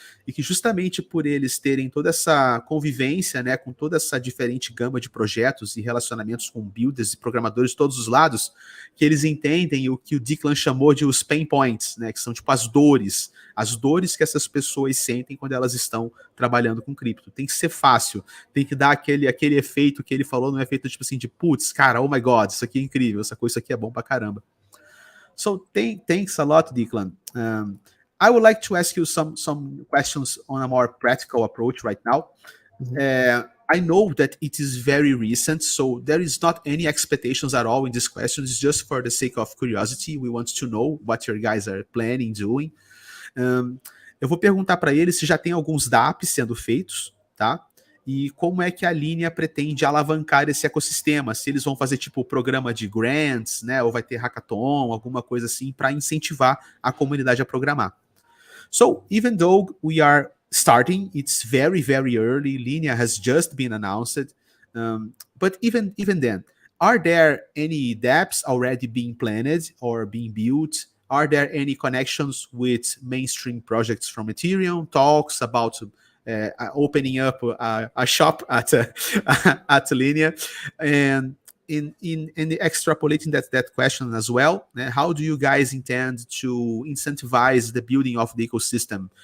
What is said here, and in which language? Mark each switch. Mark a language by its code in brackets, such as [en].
[pt] E que justamente por eles terem toda essa convivência, né, com toda essa diferente gama de projetos e relacionamentos com builders e programadores de todos os lados, que eles entendem o que o Declan chamou de os pain points, né, que são tipo as dores que essas pessoas sentem quando elas estão trabalhando com cripto. Tem que ser fácil, tem que dar aquele efeito que ele falou, não é efeito tipo assim de putz, cara, [en] oh my god, [pt] isso aqui é incrível, isso aqui é bom pra caramba. [en] So thanks a lot, Declan. I would like to ask you some questions on a more practical approach right now. I know that it is very recent, so there is not any expectations at all in this question. It's just for the sake of curiosity. We want to know what your guys are planning, doing. [pt] Eu vou perguntar para ele se já tem alguns dApps sendo feitos, tá? E como é que a Linea pretende alavancar esse ecossistema, se eles vão fazer tipo programa de grants, né, ou vai ter hackathon, alguma coisa assim, para incentivar a comunidade a programar. [en] So, even though we are starting, it's very, very early, Linea has just been announced, but even then, are there any dApps already being planned or being built? Are there any connections with mainstream projects from Ethereum, talks about opening up a shop at Linea, and in extrapolating that question as well, how do you guys intend to incentivize the building of the ecosystem?